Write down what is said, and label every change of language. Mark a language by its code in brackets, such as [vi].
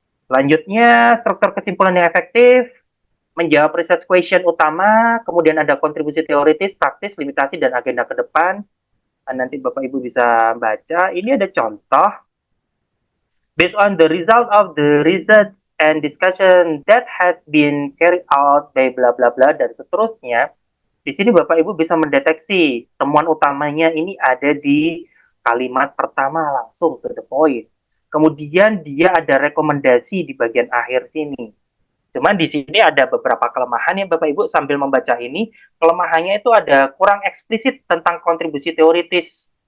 [id] Selanjutnya, struktur kesimpulan yang efektif, menjawab research question utama, kemudian ada kontribusi teoritis, praktis, limitasi, dan agenda ke depan. Nanti Bapak Ibu bisa baca. Ini ada contoh. [en] Based on the result of the research and discussion that has been carried out by bla bla bla [id] dan seterusnya. Di sini Bapak Ibu bisa mendeteksi temuan utamanya ini ada di kalimat pertama langsung [en] to the point. [id] Kemudian dia ada rekomendasi di bagian akhir sini. Cuman di sini ada beberapa kelemahan ya Bapak Ibu sambil membaca ini. Kelemahannya itu ada kurang eksplisit tentang kontribusi teoritis.